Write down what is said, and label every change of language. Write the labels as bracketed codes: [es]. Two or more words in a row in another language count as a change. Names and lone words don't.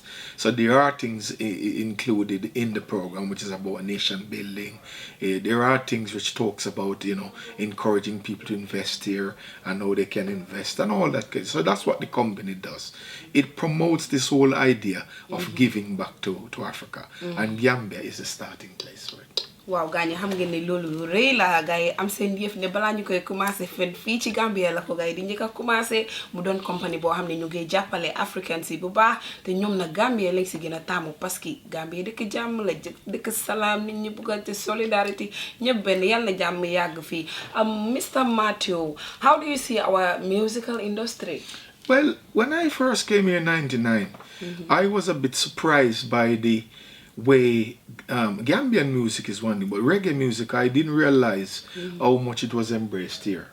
[en] So there are things included in the program which is about nation building. There are things which talks about, encouraging people to invest here and how they can invest and all that. So that's what the company does. It promotes this whole idea of giving back to Africa. And Gambia is the starting place for it. [wo] waaw gaañ xam ngeen ne loolu lu rëy la gaay am seen yëf ne balaa ñu koy commencé fii ci Gambia la ko gaay di njëkk a commencé mu doon compagnie boo xam ne ñu ngi jàppale africains yi bu baax te ñoom nag Gambia lañ si gën a taamu [fr] parce que [wo] Gambia dëkk jàmm la dëkk salaam nit ñi buggante solidarity ñëpp benn yàlla na jàmm yàgg fii Mr. [en] Matthew, how do you see our musical industry? Well, when I first came here in '99, I was a bit surprised by the way Gambian music is one thing, but reggae music, I didn't realize how much it was embraced here.